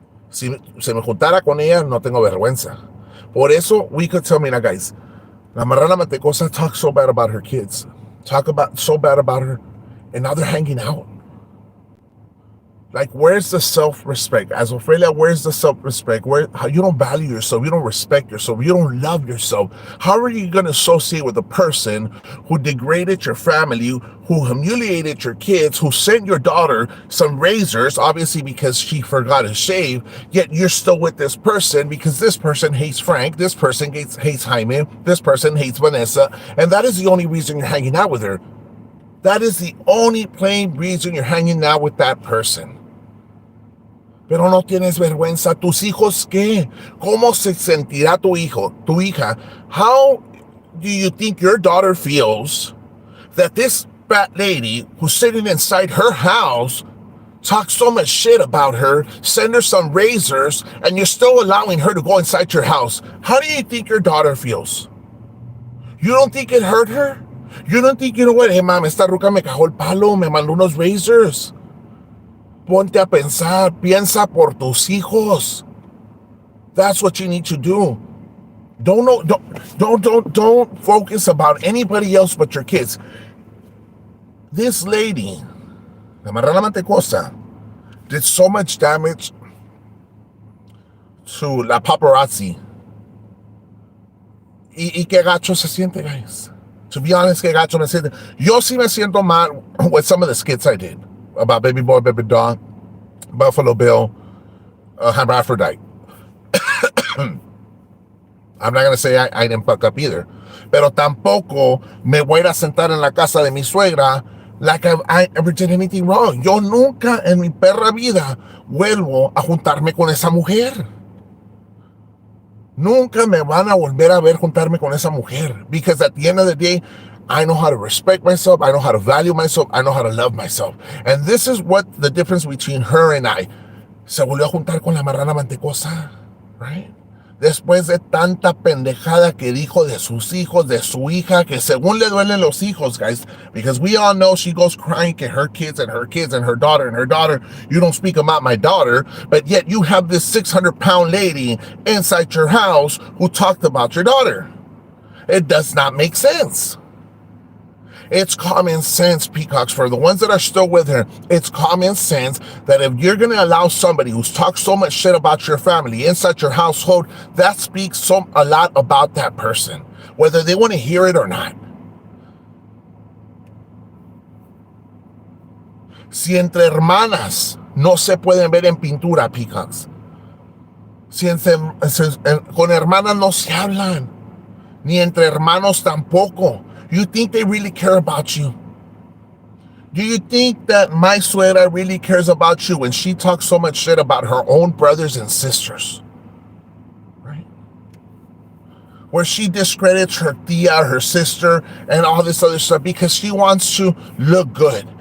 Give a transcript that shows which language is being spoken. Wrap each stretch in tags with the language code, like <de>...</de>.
<es>Si se me juntara con ella, no tengo vergüenza. Por eso,</es> <en>we could tell me, now guys, la marrana mantecosa talks so bad about her kids. Talk about so bad about her. And now they're hanging out. Like, where's the self-respect? As Ophelia, where's the self-respect? How you don't value yourself, you don't respect yourself, you don't love yourself. How are you going to associate with a person who degraded your family, who humiliated your kids, who sent your daughter some razors, obviously because she forgot to shave, yet you're still with this person because this person hates Frank, this person hates Jaime, this person hates Vanessa, and that is the only reason you're hanging out with her. That is the only plain reason you're hanging out with that person.</en> <es>Pero no tienes vergüenza. ¿Tus hijos qué? ¿Cómo se sentirá tu hijo, tu hija?</es> <en>How do you think your daughter feels that this fat lady who's sitting inside her house talks so much shit about her, send her some razors, and you're still allowing her to go inside your house? How do you think your daughter feels? You don't think it hurt her? You don't think, you know what, hey, mom,</en> <es>esta ruca me cagó el palo, me mandó unos</es> <en>razors.</en> <es>Ponte a pensar, piensa por tus hijos.</es> <en>That's what you need to do. Don't focus about anybody else but your kids. This lady, la marrana mantecosa, did so much damage to la paparazzi.</en> <es>Y qué gacho se siente, guys.</es> <en>To be honest,</en> <es>qué gacho me siente. Yo sí me siento mal</es> <en>with some of the skits I did about Baby Boy, Baby Doll, Buffalo Bill, Hermaphrodite. I'm not going to say I didn't fuck up either.</en> <es>Pero tampoco me voy a ir a sentar en la casa de mi suegra</es> <en>like I ever did anything wrong.</en> <es>Yo nunca en mi perra vida vuelvo a juntarme con esa mujer. Nunca me van a volver a ver juntarme con esa mujer.</es> <en>Because at the end of the day, I know how to respect myself. I know how to value myself. I know how to love myself. And this is what the difference between her and I.</en> <es>Se volvió a juntar con la marrana mantecosa, right? Después de tanta pendejada que dijo de sus hijos, de su hija, que según le duelen los hijos, guys,</es> <en>because we all know she goes crying at her kids and her kids and her daughter. You don't speak about my daughter, but yet you have this 600-pound lady inside your house who talked about your daughter. It does not make sense. It's common sense, peacocks. For the ones that are still with her, it's common sense that if you're going to allow somebody who's talked so much shit about your family inside your household, that speaks a lot about that person, whether they want to hear it or not.</en> <es>Si entre hermanas no se pueden ver en pintura, peacocks. Si con hermanas no se hablan, ni entre hermanos tampoco.</es> <en>You think they really care about you? Do you think that my suegra really cares about you when she talks so much shit about her own brothers and sisters? Right? Where she discredits her tia, her sister, and all this other stuff because she wants to look good.</en>